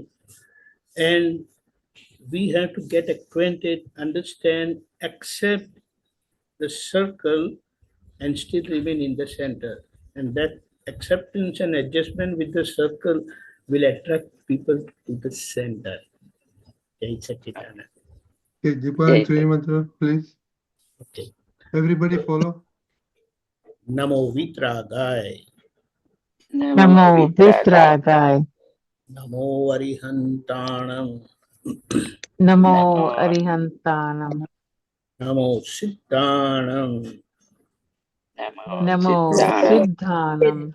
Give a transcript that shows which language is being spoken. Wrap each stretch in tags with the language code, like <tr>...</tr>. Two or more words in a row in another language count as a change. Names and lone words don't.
<en>And we have to get acquainted, understand, accept the circle and still remain in the center. And that acceptance and adjustment with the circle will attract people to the center.</en> <sa>Jai Satchidananda.</sa> <en>Okay, Deepakanji, three mantra, please. Okay. Everybody follow.</en> <pra>Namo Vitragai. Namo Vitragai. Namo Arihantanam. Namo Arihantanam. Namo Siddhanam. Namo Siddhanam.</pra>